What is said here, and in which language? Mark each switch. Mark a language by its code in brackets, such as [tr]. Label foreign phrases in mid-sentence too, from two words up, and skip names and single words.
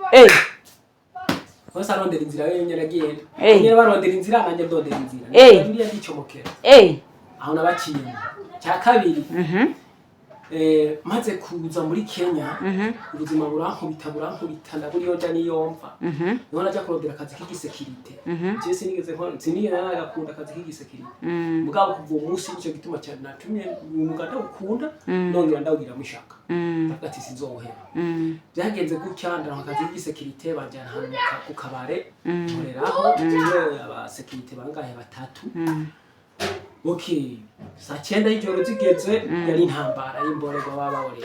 [rn] bose arondera inzira yenyine agenda nyine barondera inzira nanjye ndondera inzira Bibiliya ndicomokera aho nabaciye cya kabiri maze kuza muri Kenya ubuzima burankubita ndaburiyoja niyomva niho najya kurondera akazi k'igisekirite je sinigeze nagakunda akazi k'igisekirite mugabo kuva umunsi nicyo gituma cyane natumye umuganda ukunda nongera ndawugira mushaka ati sinzoheba byagenze gutya ndara akazi k'igisekirite banjana hano ku kabare nkoreraho abasekirite bangahe batatu Okay, saa 9 y'ijoro zigeze yari intambara y'imborego bababorera.